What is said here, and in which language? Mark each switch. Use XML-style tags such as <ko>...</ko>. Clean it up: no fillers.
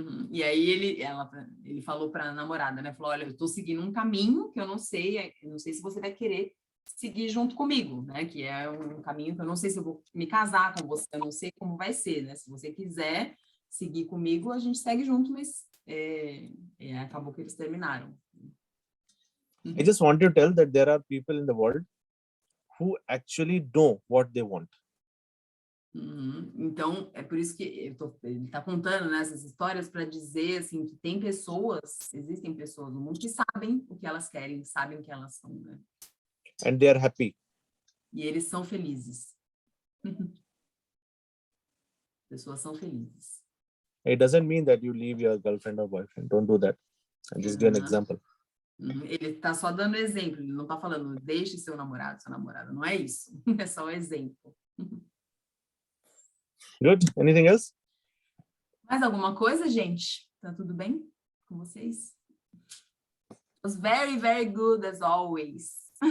<pt>E aí ele falou para a namorada, né? Falou, olha, eu estou seguindo um caminho que eu não sei se você vai querer seguir junto comigo, né? Que é um caminho que eu não sei se eu vou me casar com você, eu não sei como vai ser, né? Se você quiser seguir comigo, a gente segue junto, mas acabou que eles terminaram.</pt> <en>I just want to tell that there are people in the world who actually know what they want.</en> <pt>Então, é por isso que ele está contando, né, essas histórias para dizer assim, que existem pessoas no mundo que sabem o que elas querem, sabem o que elas são, né?</pt> <en>And they are happy.</en> <pt>E eles são felizes. Pessoas são felizes.</pt> <en>It doesn't mean that you leave your girlfriend or boyfriend. Don't do that. I'm just give an example.</en> <pt>Ele está só dando exemplo, ele não está falando deixe seu namorado, sua namorada, não é isso. É só um exemplo.</pt> <en>Good. Anything else?</en> <pt>Mais alguma coisa, gente? Tá tudo bem com vocês?</pt> <en>It was very, very good as always.</en>